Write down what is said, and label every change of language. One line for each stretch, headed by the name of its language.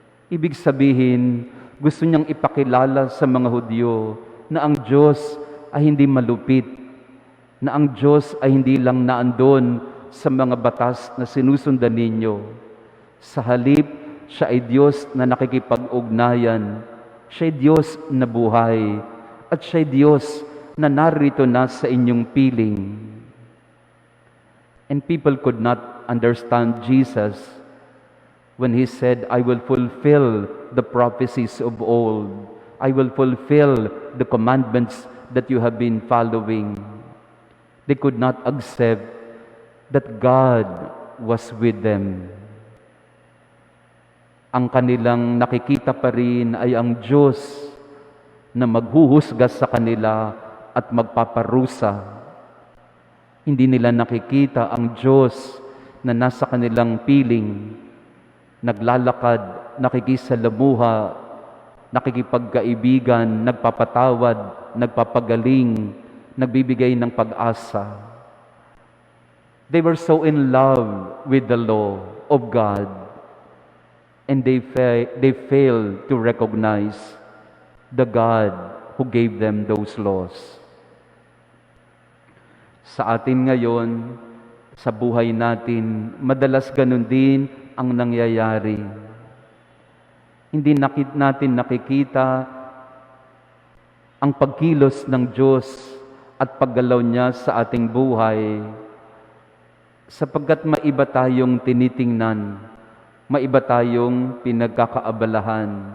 Filipino: Ibig sabihin, gusto niyang ipakilala sa mga Hudyo na ang Diyos ay hindi malupit, na ang Diyos ay hindi lang naandun sa mga batas na sinusundan ninyo. Sa halip, siya ay Diyos na nakikipag-ugnayan. Siya ay Diyos na buhay. At siya ay Diyos na narito na sa inyong piling.
English: And people could not understand Jesus when He said, I will fulfill the prophecies of old. I will fulfill the commandments that you have been following. They could not accept that God was with them.
Filipino: Ang kanilang nakikita pa rin ay ang Diyos na maghuhusga sa kanila at magpaparusa. Hindi nila nakikita ang Diyos na nasa kanilang piling, naglalakad, nakikisalamuha, nakikipagkaibigan, nagpapatawad, nagpapagaling, nagbibigay ng pag-asa.
English: They were so in love with the law of God, and they failed to recognize the God who gave them those laws.
Filipino: Sa atin ngayon, sa buhay natin, madalas ganun din ang nangyayari. Hindi natin nakikita ang pagkilos ng Diyos at paggalaw niya sa ating buhay sapagkat maiba tayong tinitingnan, maiba tayong pinagkakaabalahan.